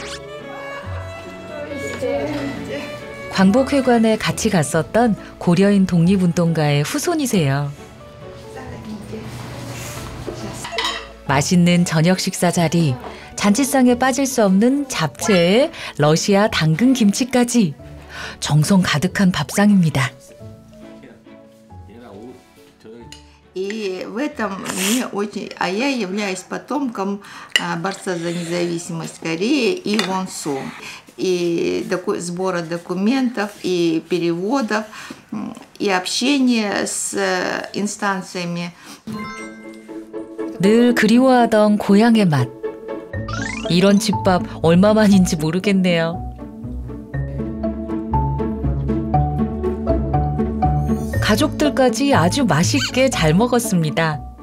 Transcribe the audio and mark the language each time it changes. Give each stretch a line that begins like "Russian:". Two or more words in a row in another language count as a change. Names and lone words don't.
Korean: 광복회관에 같이 갔었던 고려인 독립운동가의 후손이세요. 맛있는 저녁 식사 자리, 잔치상에 빠질 수 없는 잡채에 러시아 당근 김치까지 정성 가득한 밥상입니다.
Russian: И в этом мне очень... А я являюсь потомком борца за независимость Кореи И Вон Су. И сбора документов, и переводов, и общения с инстанциями.
Korean: 늘 그리워하던 고향의 맛. 이런 집밥 얼마만인지 모르겠네요. 가족들까지 아주 맛있게 잘 먹었습니다.